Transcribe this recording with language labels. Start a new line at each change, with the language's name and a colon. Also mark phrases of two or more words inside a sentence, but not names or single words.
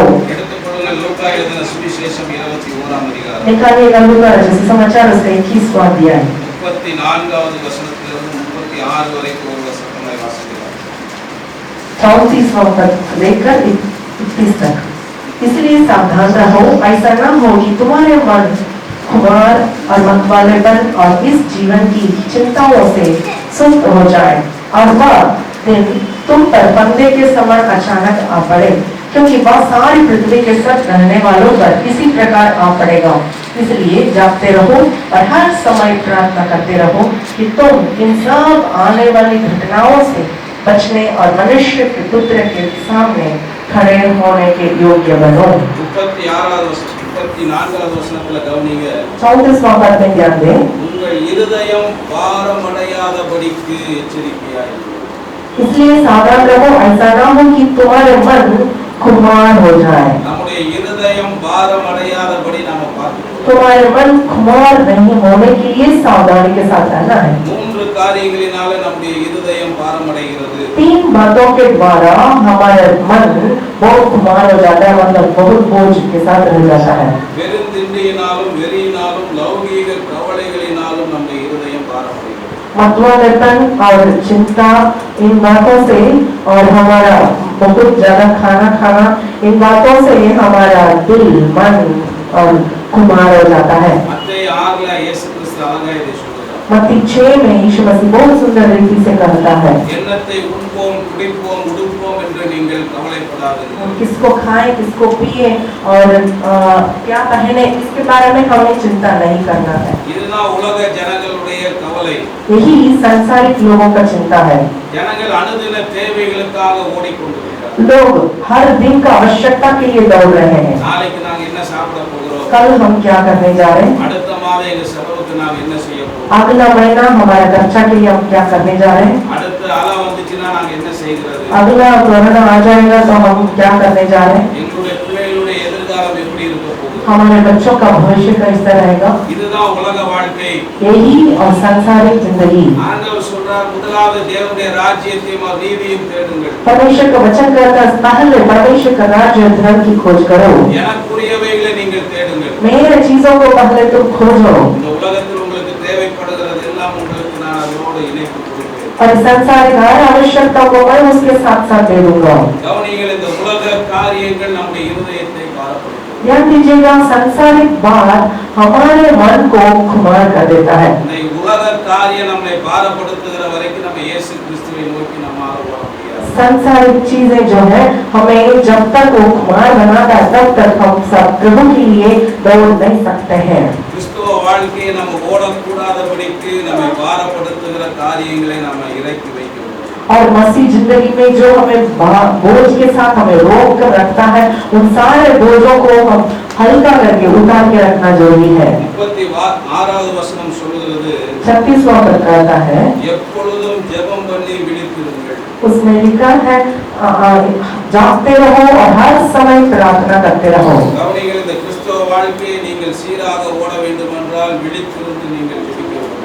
Tamil: எடுத்துக்கொள்ளுங்கள் லூக்கா எழுதின சுவிசேஷம் 21ஆம் அதிகாரம்
Hindi: निकालिएगा लूका रचित समाचार उसका 21वां अध्याय
Tamil: 34வது வசனத்திலிருந்து 36 வரைக்கும் ஒரு வசனத்தை வாசிக்கலாம்.
Hindi: 34वां पद लेकर 31 तक। इसलिए सावधान रहो, ऐसा न हो कि तुम्हारे मन खुमार और मतवालेपन और इस जीवन की चिंताओं से सुस्त हो जाए और वह दिन तुम पर फंदे के समान अचानक आ पड़े, क्योंकि वह सारी पृथ्वी के सब रहने वालों पर इसी प्रकार आ पड़ेगा। इसलिए जागते रहो और हर समय प्रार्थना करते रहो कि तुम इन सब आने वाली घटनाओं से बचने और मनुष्य के पुत्र के सामने खड़े होने के योग्य बनो।
Tamil: 34வது வசனத்துல கவனிங்க.
Hindi: 34वां पद में ध्यान दें।
Tamil: உங்கள் இருதயம் பாரமடையாதபடிக்கு எச்சரிக்கையாயிருங்கள்.
Hindi: इसलिए सावधान रहो, ऐसा ना हो कि तुम्हारे मन खुमार हो जाए।
Tamil: நம்முடைய இருதயம் பாரமடையாதபடி நாம பார்க்கணும்.
Hindi: तुम्हारे मन खुमार नहीं होने के लिए सावधानी के साथ रहना है।
Tamil: 3 காரியங்களினால நம்முடைய இருதயம் பாரமடைகிறது.
Hindi: 3 बातों के द्वारा हमारा मन बहुत खुमार हो जाता है, मतलब बहुत बोझ के साथ रह जाता है।
Tamil: வெறுந்திண்டியினாலும் வெறியினாலும் லௌகீக கவலைகளினாலும் நம்முடைய இருதயம் பாரமடைகிறது.
Hindi: मतवालेपन और चिंता इन बातों से और हमारा बहुत ज्यादा खाना खाना इन बातों से हमारा दिल मन और खुमार हो जाता है।
Tamil: மத்தேயு 6ல இயேசு கிறிஸ்து அழகா இதை சொல்றார்.
Hindi: मत्ती 6 में यीशु मसीह बहुत सुंदर रीति से कहता है
Tamil: என்னத்தை உண்போம் குடிப்போம் உடுப்போம் என்று நீங்கள் கவலைப்படாதீர்கள்.
Hindi: हम किसको खाएं, किसको पिए और क्या पहने, इसके बारे में हमें चिंता नहीं करना है।
Tamil: இதுதான் உலக ஜனங்களுடைய கவலை.
Hindi: यही सांसारिक लोगों का चिंता है।
Tamil: ஜனங்கள் அனுதின தேவைகளுக்காக ஓடிக்கொண்டிருக்கிறார்கள்.
Hindi: लोग हर दिन का आवश्यकता के लिए दौड़ रहे हैं।
Tamil: நாளைக்கு நாங்க என்ன சாப்பிட போகிறோம்,
Hindi: कल हम क्या करने जा रहे हैं,
Tamil: அடுத்த மாதம் எங்க செலவுக்கு நாங்க என்ன செய்ய போறோம்,
Hindi: अगला महीना हमारा खर्चा के लिए हम क्या करने जा रहे हैं,
Tamil: அடுத்த அலை வந்துச்சுன்னா நாங்க என்ன செய்கிறது,
Hindi: अगला कोरोना आ जाएगा तो हम क्या करने जा रहे हैं,
Tamil: எங்களுடைய பிள்ளைகளுடைய எதிர்காலம் எப்படி இருக்க போகுது.
Hindi: हमारे बच्चों का भविष्य कैसा रहेगा।
Tamil: இதுதான் உலக வாழ்க்கை.
Hindi: यही और सांसारिक जिंदगी।
Tamil: ஆண்டவர் சொல்றார், முதலாவது தேவனுடைய ராஜ்யத்தையும் அவர் நீதியையும் தேடுங்கள்.
Hindi: परमेश्वर का वचन कहता है पहले परमेश्वर का राज्य और धर्म की खोज करो।
Tamil: எனக்குரியவைகளை நீங்கள் தேடுங்கள்.
Hindi: मेरे चीजों को पहले तुम खोजो
Tamil: இந்த உலகத்தில் உங்களுக்கு தேவைப்படுகிறது எல்லாம் உங்களுக்கு நான் அதோடு இணைத்து கொடுப்பேன்.
Hindi: और संसारिक हर आवश्यकता को मैं उसके साथ साथ दे दूंगा।
Tamil: கவனிங்கள், இந்த உலக காரியங்கள் நம்முடைய இருதயத்தை பாரப்படுத்தும்.
Hindi: ध्यान दीजिएगा, सांसारिक बात हमारे मन को खुमार कर देता है।
Tamil: இந்த உலக காரியம் நம்மை பாரப்படுத்துகிற வரைக்கும் நம்ம இயேசு கிறிஸ்துவை நோக்கி நம்மால ஓட முடியாது.
Hindi: सांसारिक चीजें जो है हमें जब तक वो खुमार बनाता है तब तक हम सब प्रभु के लिए दौड़ नहीं सकते हैं।
Tamil: கிறிஸ்துவ வாழ்க்கையை நம்ம ஓடக்கூடாதபடிக்கு நம்மை பாரப்படுத்துகிற காரியங்களை நம்ம இறக்கி வைக்கிறோம்.
Hindi: और मसीह जिंदगी में जो हमें बोझ के साथ हमें रोक कर रखता है, उन सारे बोझों को हम हल्का करके उतार के रखना जरूरी है।
Tamil: 36வது வசனம் சொல்லுகிறது,
Hindi: 36वां पद कहता है,
Tamil: எப்பொழுதும் ஜெபம் பண்ணி விழித்திருங்கள்।
Hindi: उसमें लिखा है जागते रहो और हर समय प्रार्थना करते रहो।
Tamil: கவனிங்கள், இந்த கிறிஸ்தவ வாழ்க்கையை நீங்கள் சீராக ஓட வேண்டும் என்றால் விழித்திருந்து நீங்கள் ஜெபிக்க வேண்டும்।